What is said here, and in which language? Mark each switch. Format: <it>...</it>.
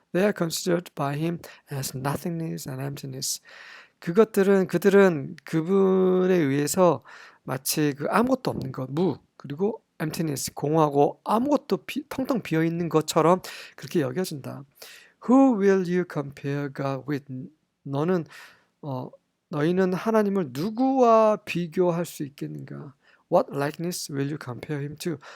<en>They are considered by him as nothingness and emptiness.</en> <ko>그들은 그분에 의해서 마치 아무것도 없는 것, 그리고 emptiness, 공허하고 아무것도 텅텅 비어 있는 것처럼 그렇게 여겨진다.</ko> <en>Who will you compare God with?</en> <ko>너희는 하나님을 누구와 비교할 수 있겠는가?</ko> <en>What likeness will you compare him to?</en>